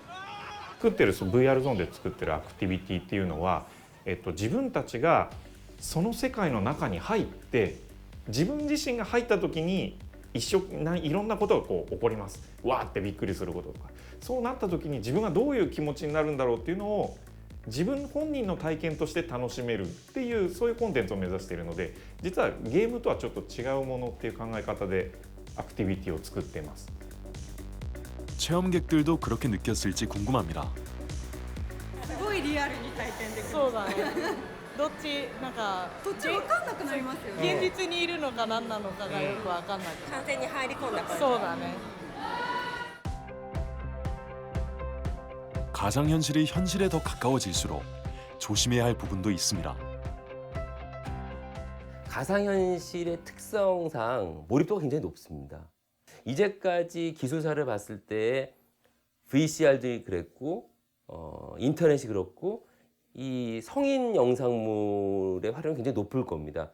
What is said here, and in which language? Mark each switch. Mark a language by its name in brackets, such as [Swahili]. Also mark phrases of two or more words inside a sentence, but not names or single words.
[Japanese] 作ってるVR ゾーンで作ってるアクティビティっていうのは、自分たちがその世界の中に入って自分自身が入った時にいろんなことがこう起こります。わーってびっくりすることとか、そうなった時に自分がどういう気持ちになるんだろうっていうのを自分本人の体験として楽しめるっていうそういうコンテンツを目指しているので、実はゲームとはちょっと違うものっていう考え方でアクティビティを作っています。 [Korean] 체험객들도 그렇게 느꼈을지 궁금합니다. [Japanese] すごいリアルに体験できる。そうだね。どっちなんか途中わかんなくなりますよね。現実にいるのか何なのかがよくわかんない。完全に入り込んだ感じ。そうだね。 [Korean] 가상현실이 현실에 더 가까워질수록 조심해야 할 부분도 있습니다. 가상현실의 특성상 몰입도가 굉장히 높습니다. 이제까지 기술사를 봤을 때 VCR도 그랬고 인터넷이 그렇고 이 성인 영상물의 활용이 굉장히 높을 겁니다.